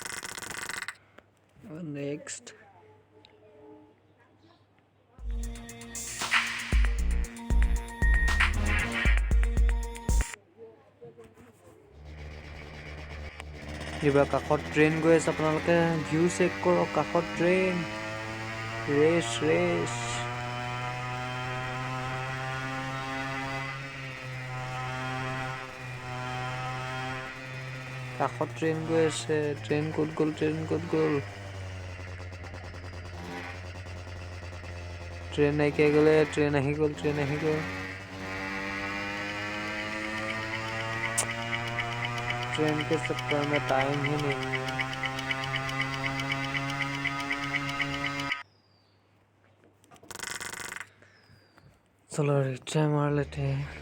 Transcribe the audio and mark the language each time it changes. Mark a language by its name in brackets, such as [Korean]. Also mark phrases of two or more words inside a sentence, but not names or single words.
[Assamese] नेक्स्ट এইবাৰ কাষত ট্ৰেইন গৈ আছে, আপোনালোকে ভিউ চেক কৰক। কাষত ট্ৰেইন, ৰেচ ৰেচ। কাষত ট্ৰেইন গৈ আছে। ট্ৰেইন ক'ত গ'ল? ট্ৰেইন ক'ত গ'ল? ট্ৰেইন নাইকিয়া গ'লে। ট্ৰেইন আহি গ'ল, ট্ৰেইন আহি গ'ল। [Hindi] ट्रेन के चक्कर में टाइम ही नहीं है। चलो रिक्शा मार लेते हैं।